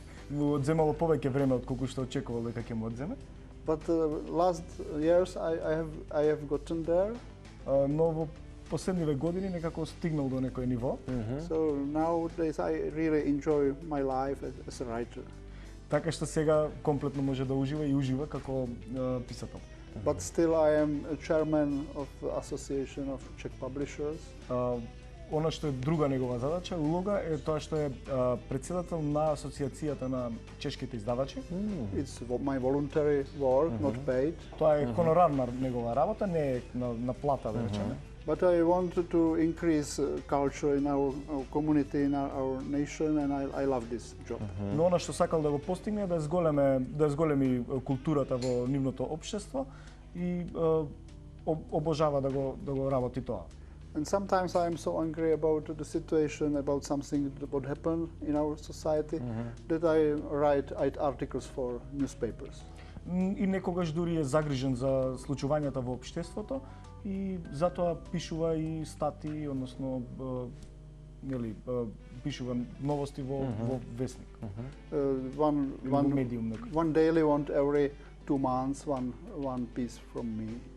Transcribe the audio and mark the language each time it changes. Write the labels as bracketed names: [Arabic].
[Macedonian] Му одземало повеќе време од колку што очекувал дека ќе му одземе. [English] But last years I have gotten there. [Macedonian] Но во последниве години некако стигнал до некој ниво. [English] So nowadays I really enjoy my life as a writer. [Macedonian] Така што сега комплетно може да ужива и ужива како писател. [English] But still I am a chairman of the Association of Czech Publishers. [Macedonian] Она што е друга негова задача, улога е тоа што е претседател на асоциацијата на чешките издавачи. [English] It's my voluntary work, not paid. [Macedonian] Тоа е хонорарна негова работа, не е на плата, да речеме. [English] But I want to increase culture in our community, in our nation, and I love this job. [Macedonian] Но она што сакал да го постигне е да зголеми културата во нивното општество и обожава да го работи тоа. [English] And sometimes I am so angry about the situation, about something that happened in our society, that I write articles for newspapers. [Macedonian] И некогаш дури е загрижен за случувањата во општеството и затоа пишува и статии, односно нели пишува новости во весник. [English] One daily, every 2 months, one piece from me.